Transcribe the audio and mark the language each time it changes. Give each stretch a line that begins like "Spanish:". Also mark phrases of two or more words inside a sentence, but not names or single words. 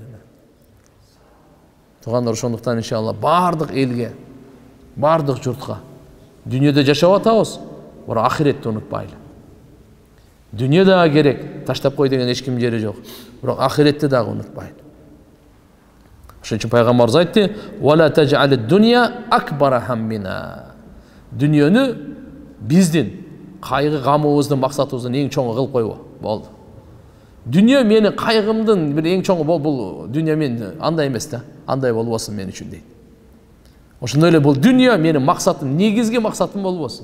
Kyrgyz: Тугандар, ошондуктан иншалла бардык элге, бардык журтка дүйнөдө жашап атабыз, бирок ахиретти унутпайлы. Дүйнө дагы керек, таштап кой деген эч ким жери жок, бирок ахиретти дагы унутпайлы. Ошон үчүн пайгамбарыбыз айтты:
Arabic: "ولا تجعل الدنيا أكبر همنا".
Kyrgyz: Дүйнөнү биздин кайгы гамыбыздын максатыбыздын эң чоңу кылып койбо. Болду. Дүйнө менин кайгымдын бир эң чоңу бул дүйнө мен андай эмес да. Андай болбосун мен үчүн дейт. Ошондой эле бул дүйнө менин максатым, негизги максатым болбосун.